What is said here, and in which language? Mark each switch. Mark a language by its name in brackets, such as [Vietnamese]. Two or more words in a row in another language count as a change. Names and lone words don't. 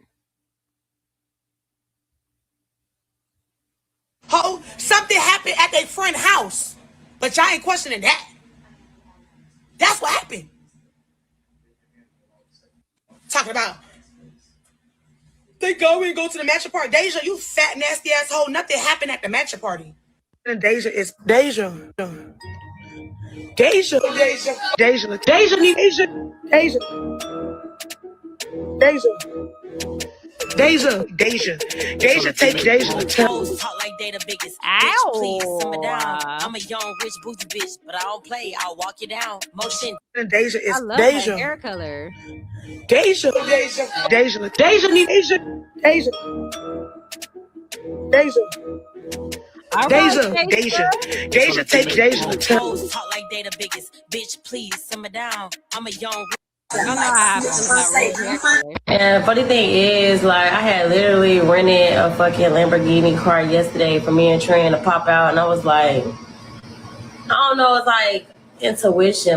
[English] Ho, something happened at their friend house. But y'all ain't questioning that. That's what happened. Talking about they go to the matcha party. Deja, you fat nasty asshole. Nothing happened at the matcha party. And Deja is Deja. Deja. Deja. Deja. Deja. Deja. Deja. Deja. Deja. Deja. Deja. Take Deja. Talk like they the biggest. Bitch, please simmer down. I'm a young rich booty bitch, but I don't play. I'll walk you down. Motion. And Deja is I love Deja. that hair color. Deja. Deja. Deja. Deja. Deja. Deja. Deja. Deja. Deja. Deja. Take Deja. Talk like they the biggest. Bitch, please simmer down. I'm a young rich. And funny thing is, like, I had literally rented a fucking Lamborghini car yesterday for me and Trin to pop out, and I was like, I don't know, it's like intuition.